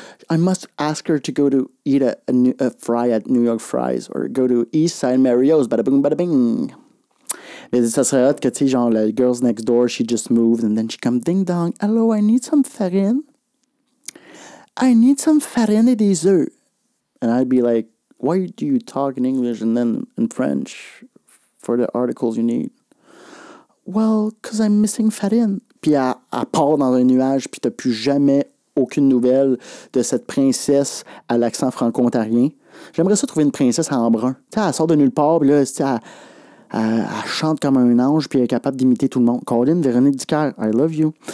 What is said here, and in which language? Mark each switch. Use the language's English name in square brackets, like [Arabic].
[English] I must ask her to go to eat a fry at New York Fries or go to East Side Mario's, bada boom, bada bing. [French] Mais ça serait hot que, tu sais, genre, la [English] Girls Next Door, she just moved and then she come ding dong. Hello, I need some farine. I need some farine [French] et des œufs. [English] And I'd be like, why do you talk in English and then in French for the articles you need? Well, because I'm missing farine. [French] Puis elle part dans un nuage, puis t'as plus jamais aucune nouvelle de cette princesse à l'accent franco-ontarien. J'aimerais ça trouver une princesse en brun. Tu sais, elle sort de nulle part, puis là, elle chante comme un ange, puis elle est capable d'imiter tout le monde. [English] Colin, Véronique Dicker, I love you.